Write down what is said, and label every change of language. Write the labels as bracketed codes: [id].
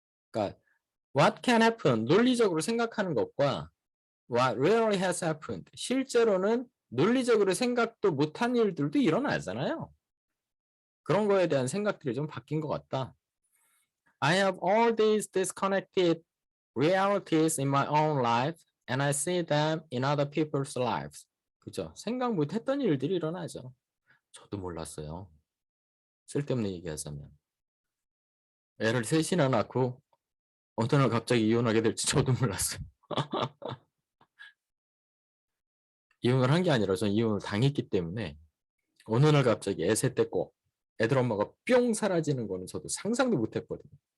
[ko] 그러니까 [en] what can happen [ko] 논리적으로 생각하는 것과 [en] what really has happened [ko] 실제로는 논리적으로 생각도 못한 일들도 일어나잖아요. 그런 거에 대한 생각들이 좀 바뀐 것 같다. [en] I have all these disconnected realities in my own life and I see them in other people's lives. [ko] 그죠? 생각 못했던 일들이 일어나죠. 저도 몰랐어요. 쓸데없는 얘기하자면. 애를 셋이나 낳고 어느 날 갑자기 이혼하게 될지 저도 몰랐어요. 이혼을 한 게 아니라 전 이혼을 당했기 때문에 어느 날 갑자기 애 셋 데리고 애들 엄마가 뿅 사라지는 거는 저도 상상도 못했거든요.